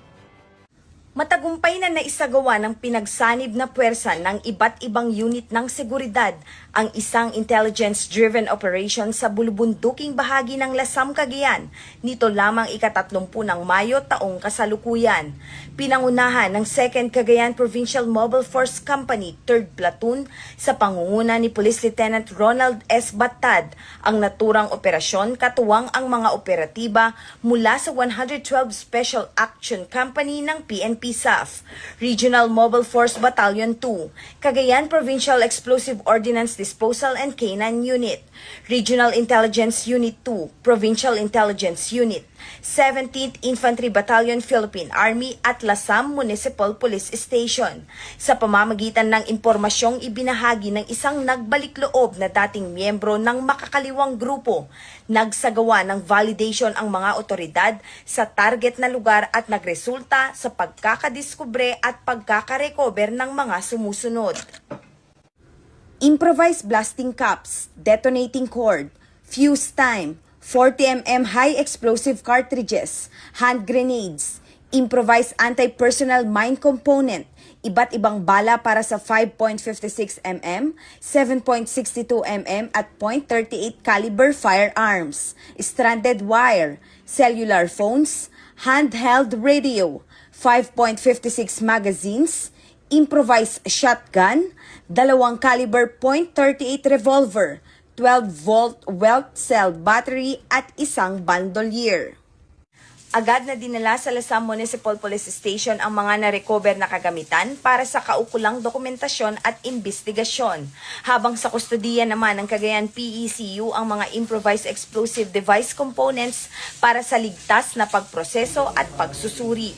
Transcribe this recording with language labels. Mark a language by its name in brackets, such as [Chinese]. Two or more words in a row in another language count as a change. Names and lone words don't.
[Filipino] Matagumpay na naisagawa ng pinagsanib na puwersa ng iba't ibang unit ng seguridad ang isang [English] intelligence-driven operation [Filipino] sa bulubunduking bahagi ng Lasam, Cagayan nito lamang ika-30 ng Mayo taong kasalukuyan. Pinangunahan ng 2nd Cagayan Provincial Mobile Force Company 3rd Platoon sa pangunguna ni Police Lieutenant Ronald S. Batad ang naturang operasyon katuwang ang mga operatiba mula sa 112 Special Action Company ng PNP SAF, Regional Mobile Force Battalion 2, Cagayan Provincial Explosive Ordnance Disposal and Canine Unit, Regional Intelligence Unit 2, Provincial Intelligence Unit, 17th Infantry Battalion Philippine Army at Lasam Municipal Police Station sa pamamagitan ng impormasyong ibinahagi ng isang nagbalikloob na dating miyembro ng makakaliwang grupo. Nagsagawa ng validation ang mga otoridad sa target na lugar at nagresulta sa pagkakadiskubre at pagkakarecover ng mga sumusunod. [English] Improvised blasting caps, detonating cord, fuse time, 40mm high explosive cartridges, hand grenades, improvised anti-personnel mine component, [Filipino] iba't ibang bala para sa 5.56mm, [English] 7.62mm at .38 caliber firearms, stranded wire, cellular phones, handheld radio, 5.56 magazines, improvised shotgun, 2 caliber .38 revolver, 12-volt welt cell battery [Filipino] at isang bandolier. Agad na dinala sa Lasam Municipal Police Station ang mga na-recover na kagamitan para sa kaukulang dokumentasyon at investigasyon. Habang sa kustodiya naman ng Cagayan PECU ang mga [English] improvised explosive device components [Filipino] para sa ligtas na pagproseso at pagsusuri.